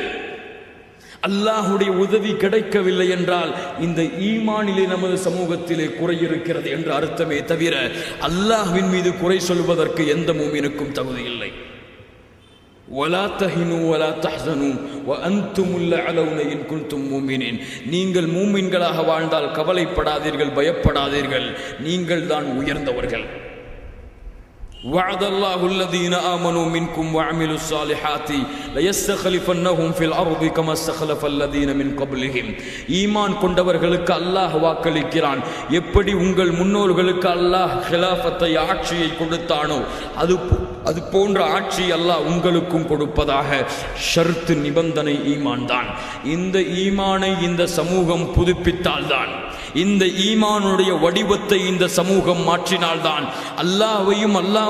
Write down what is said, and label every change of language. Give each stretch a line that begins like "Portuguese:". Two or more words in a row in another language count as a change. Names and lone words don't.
Tamil: அல்லாஹுடைய உதவி கிடைக்கவில்லை என்றால் இந்த ஈமானிலே நமது சமூகத்திலே குறை இருக்கிறது என்ற அர்த்தமே தவிர அல்லாஹ்வின் மீது குறை சொல்வதற்கு எந்த மூமினுக்கும் தகுதி இல்லை.
Arabic: ولا تهنوا ولا تحزنوا وأنتم الأعلون إن كنتم مؤمنين.
Tamil: நீங்கள் மூமின்களாக வாழ்ந்தால் கவலைப்படாதீர்கள், பயப்படாதீர்கள், நீங்கள் தான் உயர்ந்தவர்கள்.
Arabic: وعد الله الذين آمنوا منكم وعملوا الصالحات ليستخلفنهم في الأرض كما استخلف الذين من قبلهم.
Tamil: ஈமான் கொண்டவர்களுக்கு அல்லாஹ் வாக்களிக்கிறான், எப்படி உங்கள் முன்னோர்களுக்கு அல்லாஹ் ஹிலாஃபத்தை, ஆட்சியை கொடுத்தானோ அது போன்ற ஆட்சி அல்லாஹ் உங்களுக்கும் கொடுப்பதாக. ஷர்த்து, நிபந்தனை ஈமான் தான். இந்த ஈமானை இந்த சமூகம் புதுப்பித்தால்தான், இந்த ஈமானுடைய வடிவத்தை இந்த சமூகம் மாற்றினால்தான், அல்லாஹ்வையும் அல்லாஹ்